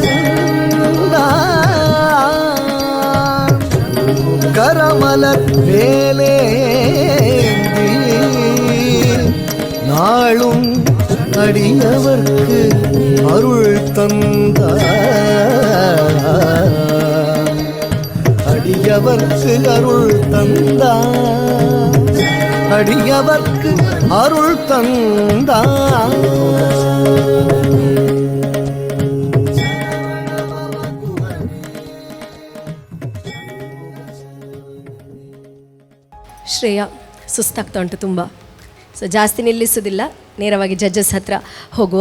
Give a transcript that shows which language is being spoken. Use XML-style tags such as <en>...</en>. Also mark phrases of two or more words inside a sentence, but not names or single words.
<ta>கொண்டான் கரமலர் வேலேந்தி நாளும் அடியவர்க்கு அருள் தந்தான் அடியவர்க்கு அருள் தந்தான் அடியவர்க்கு அருள் தந்தான்</ta> <kn>ಶ್ರೇಯಾ ಸುಸ್ತಾಗ್ತಾ ಉಂಟು ತುಂಬ. ಸೊ ಜಾಸ್ತಿ ನಿಲ್ಲಿಸೋದಿಲ್ಲ, ನೇರವಾಗಿ ಜಡ್ಜಸ್ ಹತ್ರ ಹೋಗುವ.</kn>